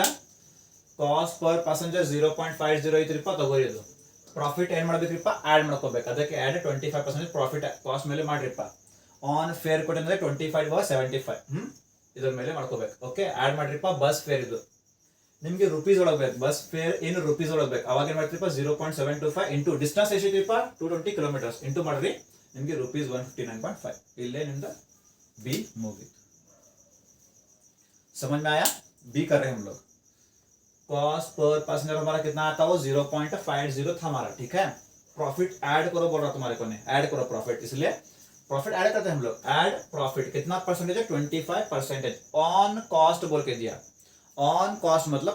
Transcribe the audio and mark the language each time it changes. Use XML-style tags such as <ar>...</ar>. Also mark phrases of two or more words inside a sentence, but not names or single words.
<en>cost per passenger</en> <kn>0.50 ಐತ್ರಿಪ್ಪ ತಗೋರಿ ಇದು ಪ್ರಾಫಿಟ್ ಏನ್ ಮಾಡ್ಬೇಕ್ರಿಪ್ಪ ಆಡ್ ಮಾಡ್ಕೋಬೇಕು ಅದಕ್ಕೆ</kn> <en>add 25% profit cost</en> <kn>ಮೇಲೆ ಮಾಡ್ರಿಪ್ಪ</kn> <en>on fare</en> <kn>ಕೊಟ್ಟಿದ್ರೆ 25 or 75 ಇದ್ರ ಮೇಲೆ ಮಾಡ್ಕೋಬೇಕು</kn> <en>okay add</en> <kn>ಮಾಡ್ರಿಪ್ಪ</kn> <en>bus fare</en> <kn>ಇದು ನಿಮ್ಗೆ ರೂಪೀಸ್ ಒಳಗೆ ಬೇಕು</kn> <en>bus fare</en> <kn>ಏನು ರೂಪೀಸ್ ಒಳಗೆ ಬೇಕು ಅವಾಗ ಏನ್ ಮಾಡ್ತೀರಿಪ್ಪ 0.725</kn> <en>into distance</en> <kn>ಎಷ್ಟಿಪ್ಪ</kn> <en>220 kilometers into</en> <kn>ಮಾಡ್ರಿ ನಿಮ್ಗೆ rupees 159.5 ಇಲ್ಲೇ ನಿಮ್ದು बी मुगीत</kn> <hi>समझ में आया बी कर रहे हैं हम लोग</hi> <en>cost per passenger</en> <hi>हमारा कितना आता है वो 0.50 था हमारा ठीक है</hi> <en>profit add</en> <hi>करो बोल रहा तुम्हारे को ने ऐड करो प्रॉफिट इसलिए</hi> <en>profit add</en> <hi>करते हैं हम लोग</hi> <en>add profit</en> <hi>कितना परसेंटेज है</hi> <en>25% on cost</en> <hi>बोल के दिया</hi> <en>on cost</en> <hi>मतलब</hi>